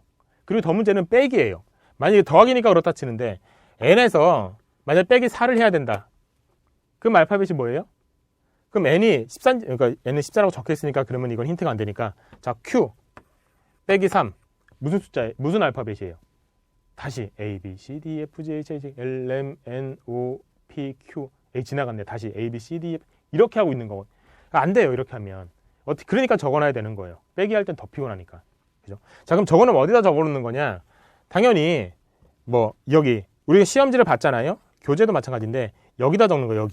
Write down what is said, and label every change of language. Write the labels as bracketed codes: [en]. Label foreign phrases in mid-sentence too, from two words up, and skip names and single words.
[ko] 그리고 더 문제는 빼기예요. 만약에 더하기니까 그렇다 치는데 n에서 만약 빼기 4를 해야 된다. 그럼 알파벳이 뭐예요? 그럼 n이 14, 그러니까 n은 14라고 적혀 있으니까 그러면 이건 힌트가 안 되니까 자, q 빼기 3 무슨 숫자에 무슨 알파벳이에요? 다시 A, B, C, D, F, G, H, I, J, L, M, N, O, P, Q A 지나갔네. 다시 A, B, C, D, F 이렇게 하고 있는 거고 안 돼요. 이렇게 하면 그러니까 적어놔야 되는 거예요. 빼기 할 땐 더 피곤하니까. 그죠? 자, 그럼 적어놓으면 어디다 적어놓는 거냐? 당연히 뭐 여기 우리가 시험지를 봤잖아요. 교재도 마찬가지인데 여기다 적는 거예요.